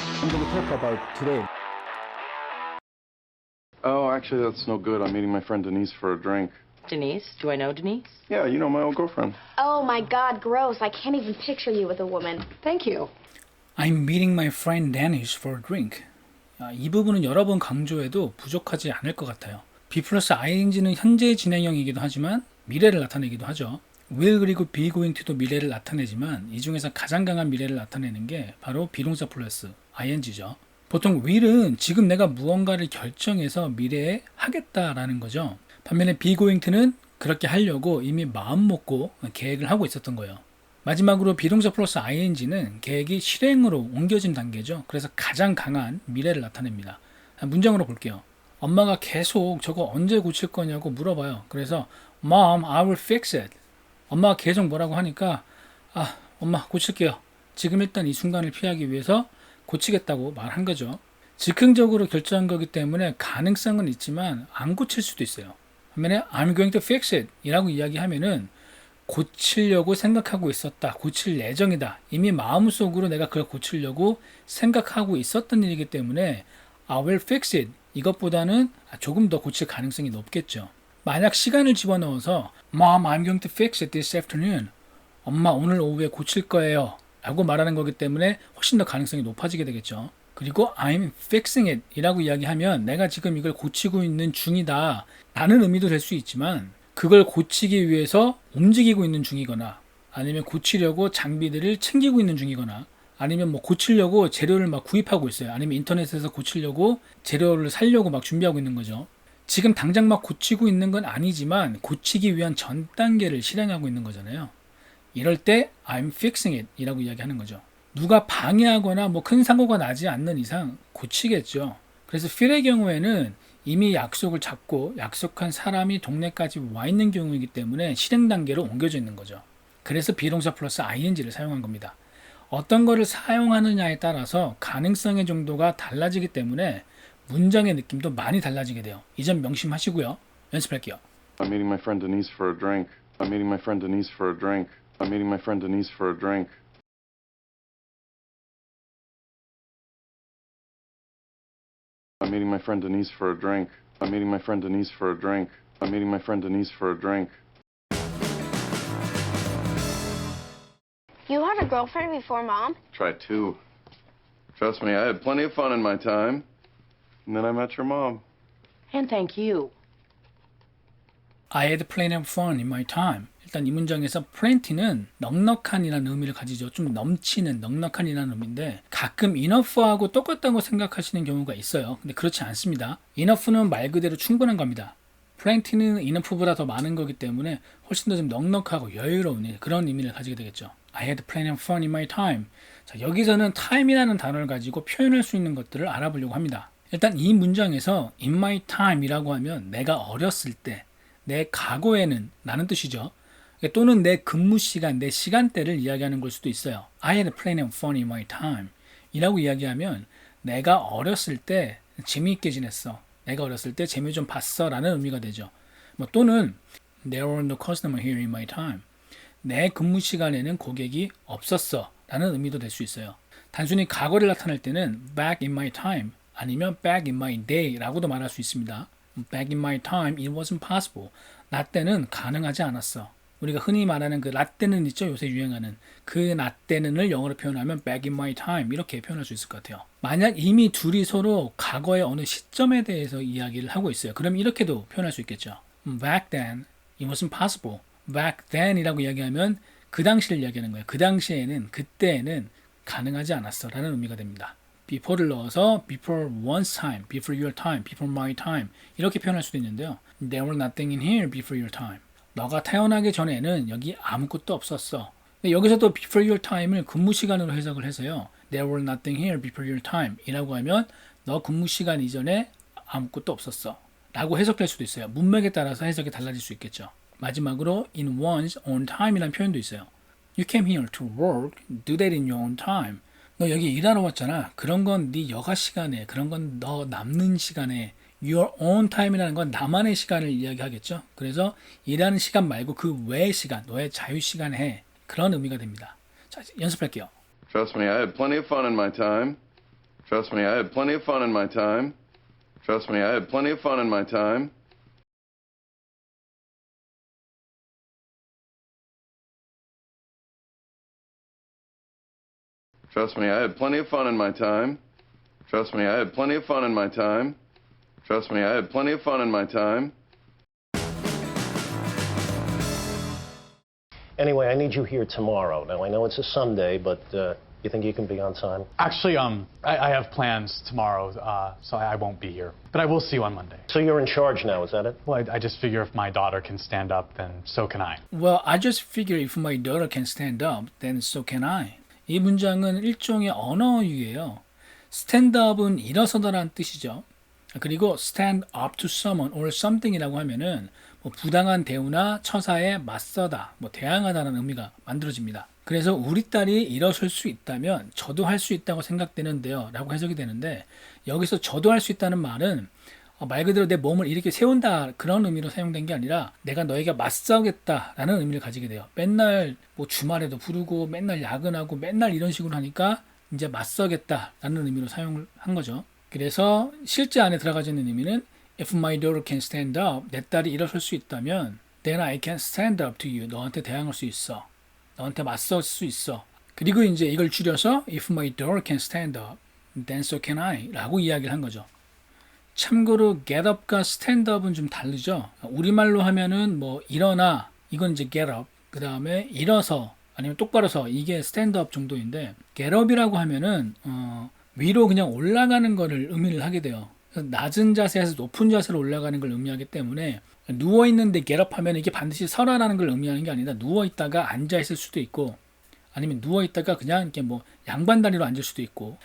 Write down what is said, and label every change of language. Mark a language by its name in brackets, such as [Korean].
[English] going to talk about today? Oh, actually, that's no good. I'm meeting my friend Denise for a drink. Denise? Do I know Denise? Yeah, you know my old girlfriend. Oh my God, gross. I can't even picture you with a woman. Thank you. I'm meeting my friend Danish for a drink. [Korean] 이 부분은 여러 번 강조해도 부족하지 않을 것 같아요. be 플러스 ing는 현재 진행형이기도 하지만 미래를 나타내기도 하죠. will 그리고 be going to도 미래를 나타내지만 이 중에서 가장 강한 미래를 나타내는 게 바로 비동사 플러스 ing죠. 보통 will은 지금 내가 무언가를 결정해서 미래에 하겠다라는 거죠. 반면에 be going to는 그렇게 하려고 이미 마음 먹고 계획을 하고 있었던 거예요. 마지막으로 비동사 플러스 ing는 계획이 실행으로 옮겨진 단계죠. 그래서 가장 강한 미래를 나타냅니다. 문장으로 볼게요. 엄마가 계속 저거 언제 고칠 거냐고 물어봐요. 그래서 [English] Mom, I will fix it. [Korean] 엄마가 계속 뭐라고 하니까 엄마 고칠게요. 지금 일단 이 순간을 피하기 위해서 고치겠다고 말한 거죠. 즉흥적으로 결정한 거기 때문에 가능성은 있지만 안 고칠 수도 있어요. 반면에 [English] I'm going to fix it [Korean] 이라고 이야기하면은 고치려고 생각하고 있었다. 고칠 예정이다. 이미 마음속으로 내가 그걸 고치려고 생각하고 있었던 일이기 때문에 [English] I will fix it. [Korean] 이것보다는 조금 더 고칠 가능성이 높겠죠. 만약 시간을 집어넣어서 [English] Mom, I'm going to fix it this afternoon. [Korean] 엄마 오늘 오후에 고칠 거예요. 라고 말하는 거기 때문에 훨씬 더 가능성이 높아지게 되겠죠. 그리고 [English] I'm fixing it [Korean] 이라고 이야기하면 내가 지금 이걸 고치고 있는 중이다. 라는 의미도 될 수 있지만 그걸 고치기 위해서 움직이고 있는 중이거나 아니면 고치려고 장비들을 챙기고 있는 중이거나 아니면 뭐 고치려고 재료를 막 구입하고 있어요. 아니면 인터넷에서 고치려고 재료를 사려고 막 준비하고 있는 거죠. 지금 당장 막 고치고 있는 건 아니지만 고치기 위한 전 단계를 실행하고 있는 거잖아요. 이럴 때 [English] I'm fixing it [Korean] 이라고 이야기하는 거죠. 누가 방해하거나 뭐 큰 사고가 나지 않는 이상 고치겠죠. 그래서 fit의 경우에는 이미 약속을 잡고 약속한 사람이 동네까지 와 있는 경우이기 때문에 실행 단계로 옮겨져 있는 거죠. 그래서 비동사 플러스 ing를 사용한 겁니다. 어떤 거를 사용하느냐에 따라서 가능성의 정도가 달라지기 때문에 문장의 느낌도 많이 달라지게 돼요. 이 점 명심하시고요. 연습할게요. [English] I'm meeting my friend Denise for a drink. I'm meeting my friend Denise for a drink. I'm meeting my friend Denise for a drink. I'm meeting my friend Denise for a drink. I'm meeting my friend Denise for a drink. I'm meeting my friend Denise for a drink. You had a girlfriend before, Mom? Try two. Trust me, I had plenty of fun in my time. And then I met your mom. And thank you. I had plenty of fun in my time. [Korean] 일단 이 문장에서 plenty는 넉넉한이라는 의미를 가지죠. 좀 넘치는 넉넉한이라는 의미인데 가끔 enough하고 똑같다고 생각하시는 경우가 있어요. 근데 그렇지 않습니다. enough는 말 그대로 충분한 겁니다. plenty는 enough보다 더 많은 거기 때문에 훨씬 더 좀 넉넉하고 여유로운 그런 의미를 가지게 되겠죠. I had plenty of fun in my time. 자, 여기서는 time이라는 단어를 가지고 표현할 수 있는 것들을 알아보려고 합니다. 일단 이 문장에서 in my time이라고 하면 내가 어렸을 때, 내 과거에는 라는 뜻이죠. 또는 내 근무 시간, 내 시간대를 이야기하는 걸 수도 있어요. [English] I had plenty of fun in my time [Korean] 이라고 이야기하면 내가 어렸을 때 재미있게 지냈어. 내가 어렸을 때 재미 좀 봤어 라는 의미가 되죠. [English] 또는 There were no customer here in my time. [Korean] 내 근무 시간에는 고객이 없었어 라는 의미도 될 수 있어요. 단순히 과거를 나타낼 때는 [English] back in my time [Korean] 아니면 [English] back in my day [Korean] 라고도 말할 수 있습니다. [English] Back in my time it wasn't possible. [Korean] 나 때는 가능하지 않았어. 우리가 흔히 말하는 그 라떼는 있죠. 요새 유행하는 그 라떼는을 영어로 표현하면 [English] back in my time [Korean] 이렇게 표현할 수 있을 것 같아요. 만약 이미 둘이 서로 과거의 어느 시점에 대해서 이야기를 하고 있어요. 그럼 이렇게도 표현할 수 있겠죠. [English] Back then it wasn't possible. Back then [Korean] 이라고 이야기하면 그 당시를 이야기하는 거예요. 그 당시에는 그때에는 가능하지 않았어 라는 의미가 됩니다. [English] before를 넣어서 before one's time, before your time, before my time [Korean] 이렇게 표현할 수도 있는데요. [English] There were nothing in here before your time. [Korean] 너가 태어나기 전에는 여기 아무것도 없었어. 근데 여기서도 [English] before your time [Korean] 을 근무 시간으로 해석을 해서요. [English] There were nothing here before your time [Korean] 이라고 하면 너 근무 시간 이전에 아무것도 없었어 라고 해석될 수도 있어요. 문맥에 따라서 해석이 달라질 수 있겠죠. 마지막으로 in one's own time 이라는 표현도 있어요. [English] You came here to work, do that in your own time. [Korean] 너 여기 일하러 왔잖아. 그런 건 네 여가 시간에, 그런 건 너 남는 시간에 [English] your own time [Korean] 이라는 건 나만의 시간을 이야기하겠죠. 그래서 일하는 시간 말고 그 외의 시간, 너의 자유 시간에 해. 그런 의미가 됩니다. 자, 연습할게요. [English] Trust me, I had plenty of fun in my time. Trust me, I had plenty of fun in my time. Trust me, I had plenty of fun in my time. Trust me, I had plenty of fun in my time. Trust me, I had plenty of fun in my time. Trust me, I had plenty of fun in my time. Anyway, I need you here tomorrow. Now, I know it's a Sunday, but you think you can be on time? Actually, I have plans tomorrow, so I won't be here. But I will see you on Monday. So you're in charge now, is that it? Well, I just figure if my daughter can stand up, then so can I. Well, I just figure if my daughter can stand up, then so can I. [Korean] 이 문장은 일종의 언어유예요. stand up은 일어서다라는 뜻이죠. 그리고 stand up to someone or something이라고 하면은 뭐 부당한 대우나 처사에 맞서다, 뭐 대항하다라는 의미가 만들어집니다. 그래서 우리 딸이 일어설 수 있다면 저도 할 수 있다고 생각되는데요 라고 해석이 되는데, 여기서 저도 할 수 있다는 말은 말 그대로 내 몸을 이렇게 세운다 그런 의미로 사용된 게 아니라 내가 너에게 맞서겠다라는 의미를 가지게 돼요. 맨날 뭐 주말에도 부르고 맨날 야근하고 맨날 이런 식으로 하니까 이제 맞서겠다라는 의미로 사용을 한 거죠. 그래서 실제 안에 들어가져 있는 의미는 [English] If my daughter can stand up, [Korean] 내 딸이 일어설 수 있다면 [English] then I can stand up to you. [Korean] 너한테 대항할 수 있어. 너한테 맞설 수 있어. 그리고 이제 이걸 줄여서 [English] If my daughter can stand up, then so can I [Korean] 라고 이야기를 한 거죠. 참고로 get up과 stand up은 좀 다르죠. 우리말로 하면은 뭐 일어나, 이건 이제 get up. 그 다음에 일어서 아니면 똑바로 서, 이게 stand up 정도인데, get up이라고 하면은 위로 그냥 올라가는 거를 의미를 하게 돼요. 낮은 자세에서 높은 자세로 올라가는 걸 의미하기 때문에 누워있는데 get up 하면 이게 반드시 서라라는 걸 의미하는 게 아니라 누워있다가 앉아있을 수도 있고, 아니면 누워있다가 그냥 이렇게 뭐 양반다리로 앉을 수도 있고.